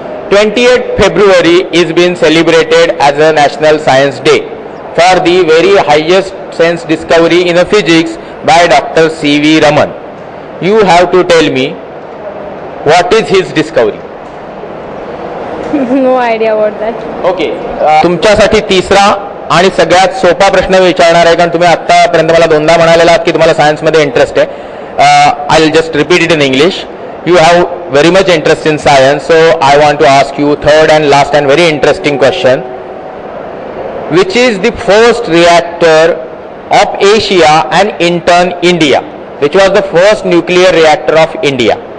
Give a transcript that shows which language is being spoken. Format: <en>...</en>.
<en>28th February is being celebrated as a National Science Day for the very highest science discovery in physics by Dr. C.V. Raman. You have to tell me, what is his discovery? No idea about that. Okay.</en> <mr>तुमच्यासाठी तिसरा आणि सगळ्यात सोपा प्रश्न विचारणार आहे, कारण तुम्ही आतापर्यंत मला दोनदा म्हणालेला आहात की तुम्हाला सायन्स मध्ये इंटरेस्ट आहे.</mr> <en>I will just repeat it in English. You have very much interest in science, so I want to ask you third and last and very interesting question. Which is the first reactor of Asia and in turn India? Which was the first nuclear reactor of India?</en>